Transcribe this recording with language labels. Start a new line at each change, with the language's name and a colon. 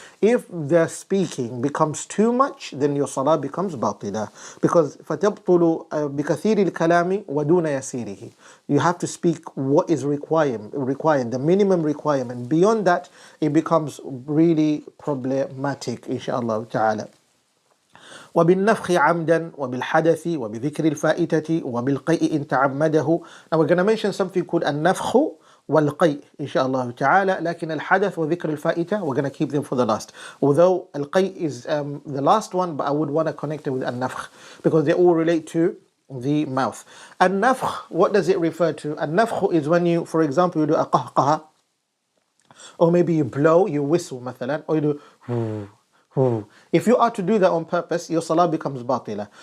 English: If the speaking becomes too much, then your salah becomes باطلة. Because
Arabic: فتبطل بكثير الكلام ودون يسيره.
English: You have to speak what is required, the minimum requirement. Beyond that, it becomes really problematic, inshallah ta'ala.
Arabic: وبالنفخ عمدا وبالحدث وبذكر الفائتة وبالقيء إن تعمده.
English: Now we're going to mention something called النفخ والقيء inshallah ta'ala.
Arabic: لكن الحدث وذكر الفائتة,
English: we're going to keep them for the last. Although القيء is the last one, but I would want to connect it with النفخ because they all relate to the mouth. النفخ, what does it refer to? النفخ is when you, for example, you do a قهقه, or maybe you blow, you whistle
Arabic: مثلا,
English: or you do If you are to do that on purpose, your salah becomes batila.